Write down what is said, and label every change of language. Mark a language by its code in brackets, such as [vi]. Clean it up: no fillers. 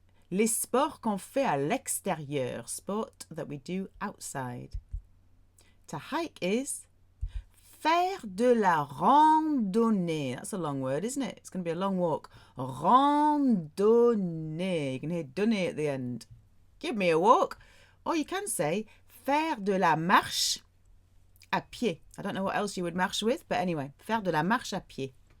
[fr] Les sports qu'on fait à l'extérieur, [en] sport that we do outside. To hike is [fr] faire de la randonnée. [en] That's a long word, isn't it? It's going to be a long walk. Randonnée. You can hear donné at the end. Give me a walk. Or you can say [fr] faire de la marche à pied. [en] I don't know what else you would marche with, but anyway, [fr] faire de la marche à pied.